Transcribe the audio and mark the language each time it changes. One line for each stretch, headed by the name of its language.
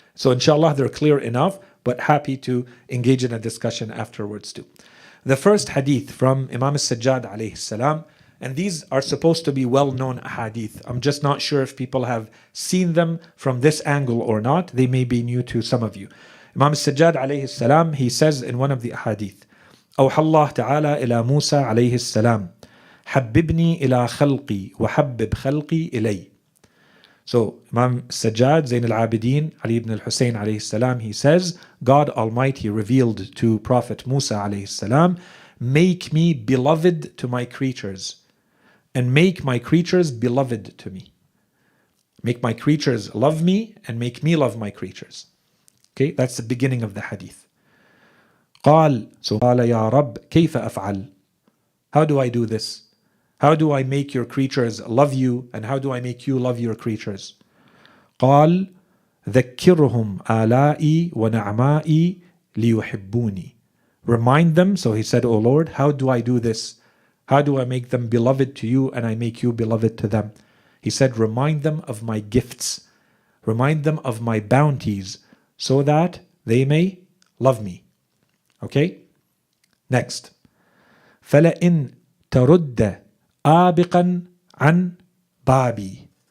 English: So inshallah, they're clear enough, but happy to engage in a discussion afterwards too. The first hadith from Imam al-Sajjad alayhi salam, and these are supposed to be well-known hadith. I'm just not sure if people have seen them from this angle or not. They may be new to some of you. Imam al-Sajjad alayhi salam, he says in one of the hadith,
Arabic: أوحى الله تعالى إلى موسى عليه السلام حببني إلى خلقي وحبب خلقي إلي.
English: So Imam Sajjad, Zain al-Abidin, Ali ibn al-Hussein alayhi salam, he says, God Almighty revealed to Prophet Musa alayhi salam, make me beloved to my creatures and make my creatures beloved to me. Make my creatures love me and make me love my creatures. Okay, that's the beginning of the hadith.
Arabic: قال,
English: so
Arabic: قال يا رب كيف أفعل?
English: How do I do this? How do I make your creatures love you, and how do I make you love your creatures?
Arabic: قال ذكرهم آلائي ونعمائي ليحبوني
English: Remind them. So he said, O Lord, how do I do this? How do I make them beloved to you and I make you beloved to them? He said, remind them of my gifts. Remind them of my bounties so that they may love me. Okay? Next.
Arabic: فَلَئِن تَرُدَّ آبِقًا عَنْ بَابِي.